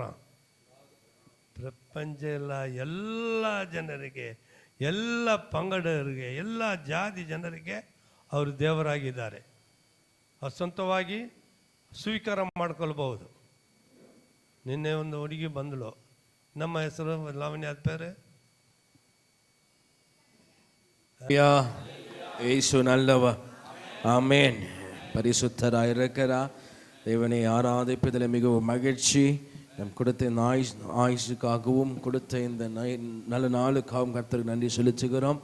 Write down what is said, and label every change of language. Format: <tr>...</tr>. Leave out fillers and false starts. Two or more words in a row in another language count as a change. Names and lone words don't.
<kn>ಪ್ರಪಂಚ ಎಲ್ಲ ಜನರಿಗೆ, ಎಲ್ಲ ಪಂಗಡರಿಗೆ, ಎಲ್ಲ ಜಾತಿ ಜನರಿಗೆ ಅವರು ದೇವರಾಗಿದ್ದಾರೆ. ಅವ್ರು ಸ್ವಂತವಾಗಿ ಸ್ವೀಕಾರ ಮಾಡ್ಕೊಳ್ಬಹುದು. ನಿನ್ನೆ ಒಂದು ಹುಡುಗಿ ಬಂದಳು, ನಮ್ಮ ಹೆಸರು ಲಾವಣ್ಯ பேரு.</kn> <ta>இயேசு நல்லவர். ஆமென். பரிசுத்தராய் இருக்கிறார். தேவனை ஆராதிப்பதில் மிகவும் மகிழ்ச்சி. நம் கொடுத்த இந்த ஆயுஷுக்காகவும் கொடுத்த இந்த நல்ல நாளுக்காகவும் கர்த்தருக்கு நன்றி செலுத்துகிறோம்.</ta>